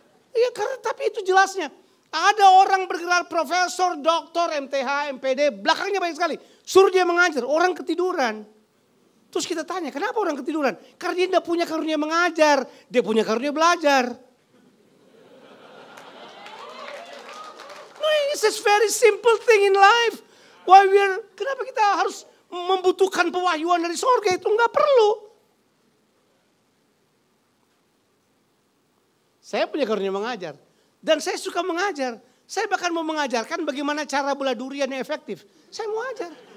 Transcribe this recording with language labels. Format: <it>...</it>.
<id>Ya karena tapi itu jelasnya. Ada orang bergelar profesor, doktor, MTH, MPD, belakangnya banyak sekali. Suruh dia mengajar, orang ketiduran. Terus kita tanya, kenapa orang ketiduran? Karena dia tidak punya karunia mengajar, dia punya karunia belajar.</id> <en>No, it's a very simple thing in life.</en> <id>Kenapa kita harus membutuhkan pewahyuan dari sorga? Itu nggak perlu. Saya punya karunia mengajar. Dan saya suka mengajar. Saya bahkan mau mengajarkan bagaimana cara belah durian yang efektif. Saya mau ajar.</id>